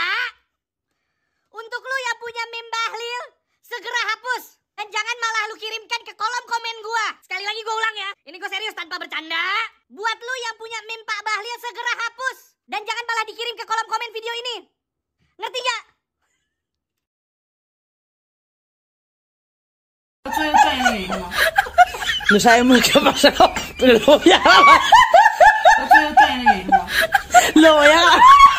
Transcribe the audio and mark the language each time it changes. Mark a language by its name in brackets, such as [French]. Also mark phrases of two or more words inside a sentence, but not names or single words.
[Indonesian] Untuk lu yang punya meme Bahlil, segera hapus. Dan jangan malah lu kirimkan ke kolom komen gua. Sekali lagi gua ulang ya, ini gua serius tanpa bercanda. Buat lu yang punya meme Pak Bahlil, segera hapus. Dan jangan malah dikirim ke kolom komen video ini. Ngerti gak? [Spanish] No sabemos qué ha pasado, pero lo voy a grabar. Lo voy a grabar.